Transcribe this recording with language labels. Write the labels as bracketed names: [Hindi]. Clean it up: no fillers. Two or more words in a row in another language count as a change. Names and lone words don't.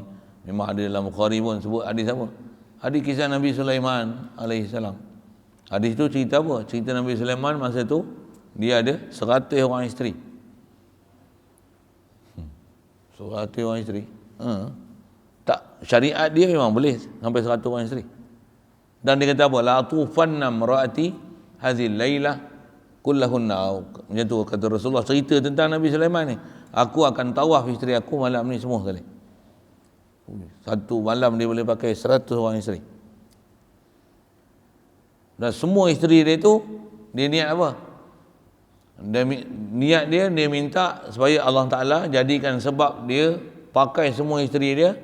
[Malay] Memang ada dalam Bukhari pun sebut hadis apa? Hadis kisah Nabi Sulaiman [Arabic] عليه السلام. [Malay] Hadis tu cerita apa? Cerita Nabi Sulaiman masa tu dia ada 100 orang isteri. 100 orang isteri. Tak, syariat dia memang boleh sampai 100 orang isteri. Dan dia kata apa? [Arabic] لأطوفن امرأتي هذه الليلة كلهن. [Malay] Macam tu kata Rasulullah cerita tentang Nabi Sulaiman ni. Aku akan tawaf isteri aku malam ni semua sekali. Satu malam dia boleh pakai 100 orang isteri. Dan semua isteri dia tu, dia niat apa? Niat dia minta supaya Allah Ta'ala jadikan sebab dia pakai semua isteri dia.